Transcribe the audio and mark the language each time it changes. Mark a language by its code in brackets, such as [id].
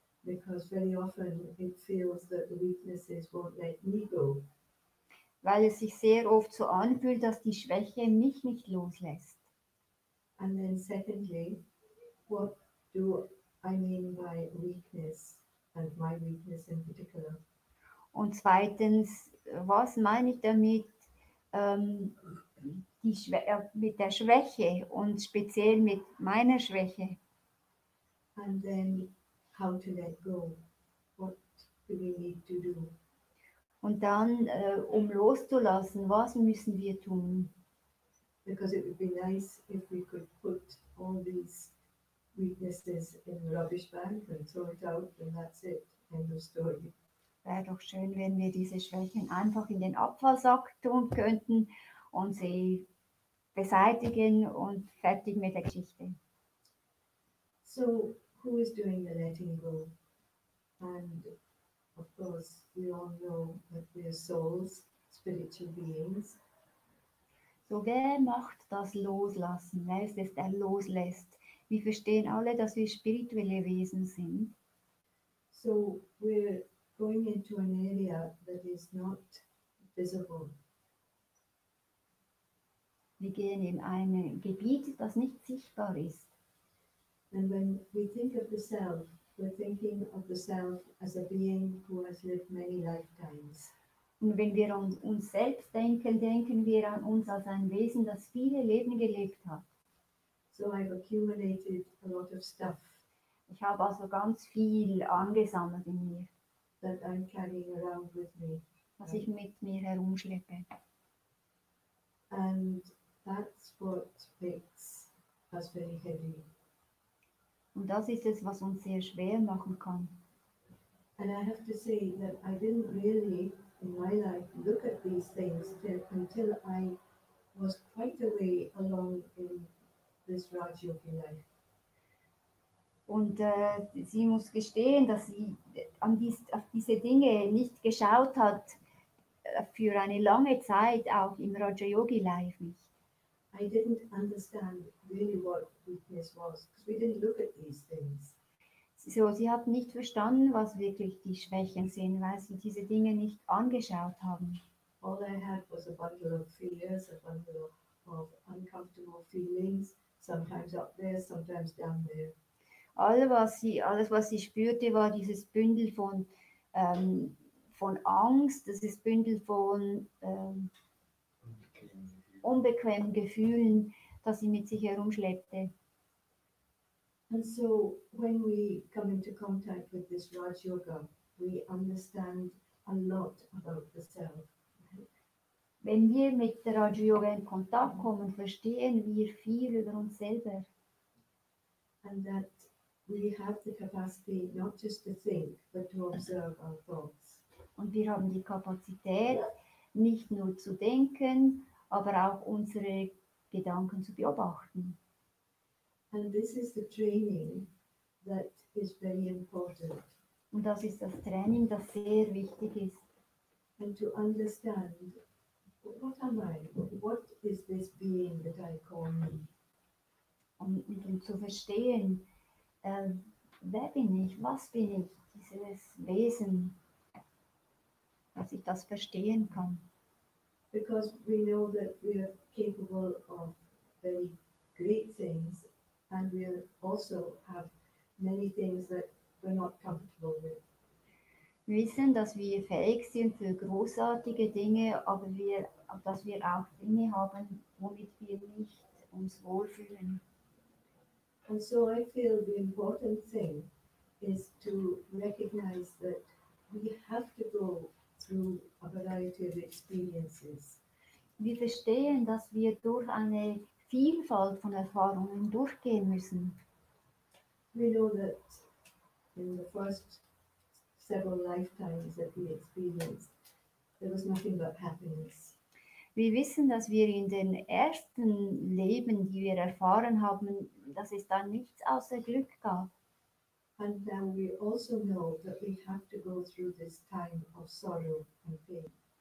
[en] Because very often it feels that the weaknesses won't let me go. [de] Weil es sich sehr oft so anfühlt, dass die Schwäche mich nicht loslässt. [en] And then secondly, what do I mean by weakness, and my weakness in particular? [de] Und zweitens, was meine ich damit, mit der Schwäche und speziell mit meiner Schwäche. [en] And then how to let go. What do we need to do? [de] Und dann, um loszulassen, was müssen wir tun? [en] Because it would be nice if we could put all these weaknesses in the rubbish bag and throw it out, and that's it. End of story. [de] Wäre doch schön, wenn wir diese Schwächen einfach in den Abfallsack tun könnten und sie beseitigen und fertig mit der Geschichte. [en] So, who is doing the letting go? And of course, we all know that we are souls, spiritual beings. [de] So, wer macht das Loslassen? Wer ist es, der loslässt? Wir verstehen alle, dass wir spirituelle Wesen sind. [en] So, we're going into an area that is not visible. [de] Wir gehen in ein Gebiet, das nicht sichtbar ist. [en] And when we think of the self, we're thinking of the self as a being who has lived many lifetimes. [de] Und wenn wir an uns selbst denken, denken wir an uns als ein Wesen, das viele Leben gelebt hat. [en] So I've accumulated a lot of stuff [de] Ich habe also ganz viel angesammelt in mir, [en] that I'm carrying around with me. [de] was ich mit mir herumschleppe. [en] And that's what makes us very heavy. [de] Und das ist es, was uns sehr schwer machen kann. [en] And I have to say that I didn't really, in my life, look at these things until I was quite a way along in this Raja-Yoga-Life. [de] Und sie muss gestehen, dass sie auf diese Dinge nicht geschaut hat, für eine lange Zeit, auch im Raja-Yoga-Life nicht. [en] I didn't understand really what weakness was, because we didn't look at these things. [de] So, sie hat nicht verstanden, was wirklich die Schwächen sind, weil sie diese Dinge nicht angeschaut haben. [en] All I had was a bundle of fears, a bundle of uncomfortable feelings, sometimes up there, sometimes down there. [de] Alles, was sie spürte, war dieses Bündel von Angst, dieses Bündel von unbequemen Gefühlen, das sie mit sich herumschleppte. [en] And so when we come into contact with this Raj Yoga, we understand a lot about the self. [de] Wenn wir mit der Raja-Yoga in Kontakt kommen, verstehen wir viel über uns selber. [en] And that we have the capacity not just to think, but to observe our thoughts. [de] Und wir haben die Kapazität, nicht nur zu denken, aber auch unsere Gedanken zu beobachten. [en] And this is the training that is very important. [de] Und das ist das Training, das sehr wichtig ist. [en] And to understand, what am I? What is this being that I call me? [de] Und um zu verstehen, wer bin ich, was bin ich, dieses Wesen, dass ich das verstehen kann. [en] Because we know that we are capable of very great things, and we also have many things that we're not comfortable with. [de] Wir wissen, dass wir fähig sind für großartige Dinge, aber dass wir auch Dinge haben, womit wir nicht uns wohlfühlen. [en] And so I feel the important thing is to recognize that we have to go through a variety of experiences. [de] Wir verstehen, dass wir durch eine Vielfalt von Erfahrungen durchgehen müssen. [en] We know that in the first several lifetimes that we experienced, there was nothing but happiness. [de] Wir wissen, dass wir in den ersten Leben, die wir erfahren haben, dass es da nichts außer Glück gab. [en] And now we also know that we have to go through this time of sorrow and pain.